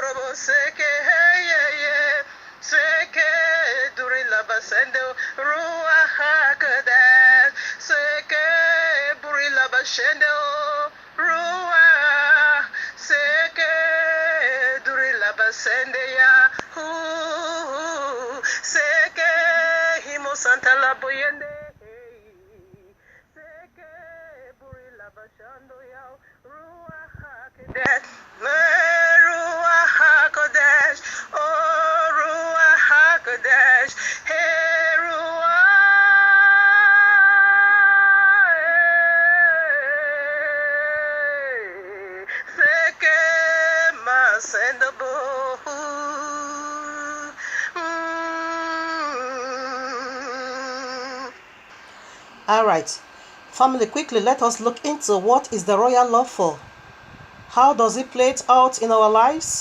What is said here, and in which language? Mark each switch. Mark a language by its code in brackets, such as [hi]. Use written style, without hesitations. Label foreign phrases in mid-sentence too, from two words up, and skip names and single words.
[en] seke hey seke duri labasendo ruach hakodesh seke buri labashendo ruach seke duri labasende ya seke himo santa laboyende seke buri labashando ya ruach hakodesh ruach hakodesh oh ruach hakodesh hey ruach seke masendabo all right, family, quickly let us look into what is the royal law for. How does it play it out in our lives?